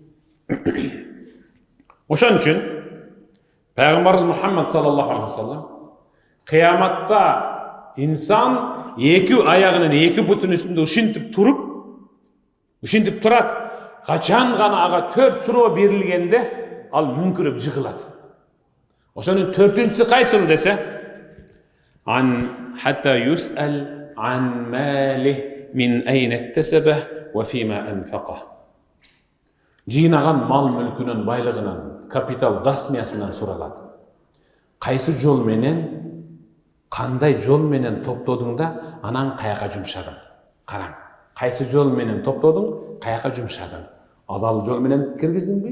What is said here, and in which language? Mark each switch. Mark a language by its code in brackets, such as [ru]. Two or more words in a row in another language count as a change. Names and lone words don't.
[ky] Ошон үчүн Пайгамбарыбыз Мухаммад [ar] صلى الله عليه وسلم [ky] кыяматта инсан эки аягынын эки бутунун үстүндө ушинтип турат. Качан гана ага 4 суроо берилгенде ал мүңкүрөп жыгылат. Ошонун 4-үнчүсү кайсыл десе? [ar] حتى يسأل عن ماله من أين اكتسبه وفيما أنفقه. [ky] Жыйнаган мал мүлкүнөн, байлыгынан, капитал дасмиясынан суралат. Кайсы жол менен, кандай жол менен топтодуң да, анан каяка жумшадың? Караң. Кайсы жол менен топтодуң, каяка жумшадың? Адал жол менен киргиздиңби?